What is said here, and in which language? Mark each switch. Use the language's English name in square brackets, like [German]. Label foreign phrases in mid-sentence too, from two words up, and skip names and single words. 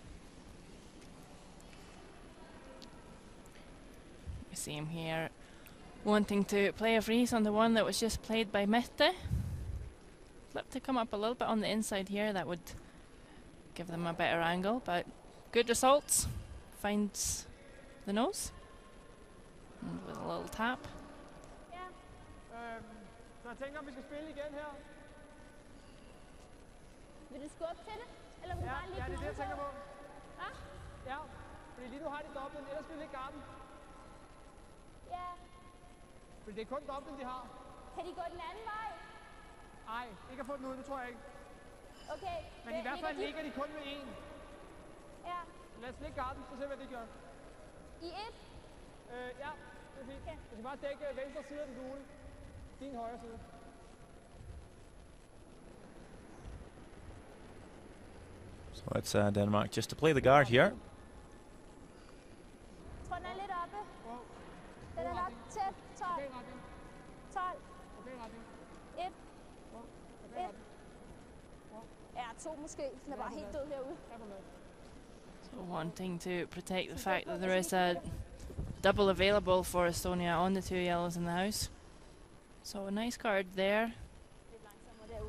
[English] We see him here wanting to play a freeze on the one that was just played by Mette. Flip to come up a little bit on the inside here, that would give them a better angle, but good results. Finds the nose. And with a little tap. [Danish] Så jeg tænker, om vi skal spille igen her. Vil du skubbe til det? Eller vil du bare ligge det er det, jeg tænker på. Hva? Ja, fordi lige nu har de dobbelt, ellers vil vi ikke garden. Ja. Fordi det er kun dobbelt, de har. Kan de gå den anden vej? Nej, ikke at få den ud, det tror jeg ikke. Okay. Men i hvert fald ligger de kun med én. Ja. Lad os lægge garden, så se hvad det gør. I et? Ja, det er fint. Du skal bare dække venstre side af den gule. Din højre side. [English] So it's Denmark just to play the guard here. [Danish] Jeg tror, den er lidt oppe. Den er nok tæt. 12. 12. 1. 1. Ja, 2 måske. Den er bare helt død herude. [English] So wanting to protect the fact that there is a double available for Estonia on the 2 yellows in the house. So a nice card there. [Danish] Lidt langsommere derude.